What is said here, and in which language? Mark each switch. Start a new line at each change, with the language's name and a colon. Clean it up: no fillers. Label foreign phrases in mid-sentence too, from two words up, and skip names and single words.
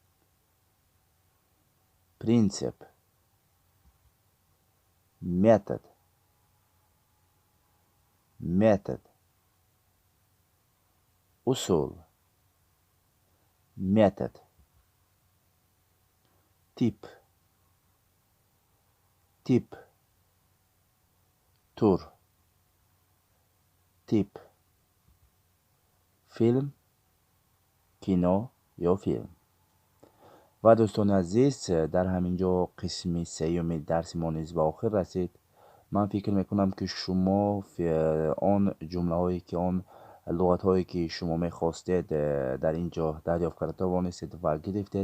Russian: принцип, метод, метод, أصول، метод, тип, тип, тур، тип،
Tajik: فیلم، کینو یا فیلم. و دوستان عزیز، در همینجا قسم سیوم درس ما نیز به آخر رسید. من فکر میکنم که شما آن جمله هایی که آن لغت هایی که شما میخواستید در اینجا دریافت کرده توانستید و گرفتید.